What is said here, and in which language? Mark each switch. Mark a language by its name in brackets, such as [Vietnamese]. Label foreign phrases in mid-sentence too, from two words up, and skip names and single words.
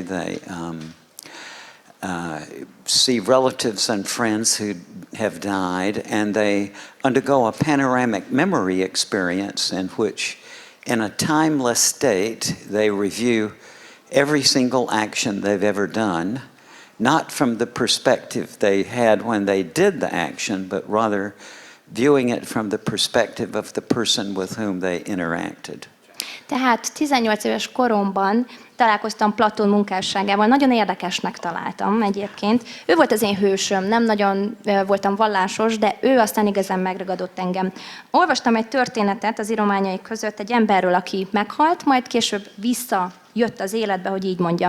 [English] They see relatives and friends who have died, and they undergo a panoramic memory experience in which, in a timeless state, they review every single action they've ever done, not from the perspective they had when they did the action, but rather viewing it from the perspective of the person with whom they interacted. [Hungarian] Tehát 18 éves koromban találkoztam Platón munkásságával, nagyon érdekesnek találtam egyébként. Ő volt az én hősöm, nem nagyon voltam vallásos, de ő aztán igazán megragadott engem. Olvastam egy történetet az írományai között egy emberről, aki meghalt, majd később visszajött az életbe, hogy így mondjam.